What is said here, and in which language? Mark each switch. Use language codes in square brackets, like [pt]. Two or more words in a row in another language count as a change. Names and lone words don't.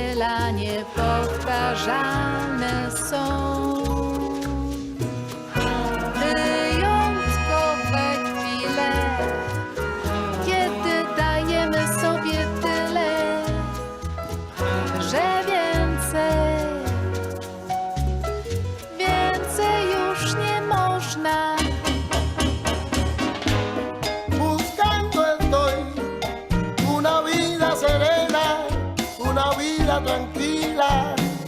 [pl] lata niepowtarzalne są. Wyjątkowe chwile, kiedy dajemy sobie tyle, że więcej już nie można. [es] Buscando estoy una vida serena, una vida tranquila.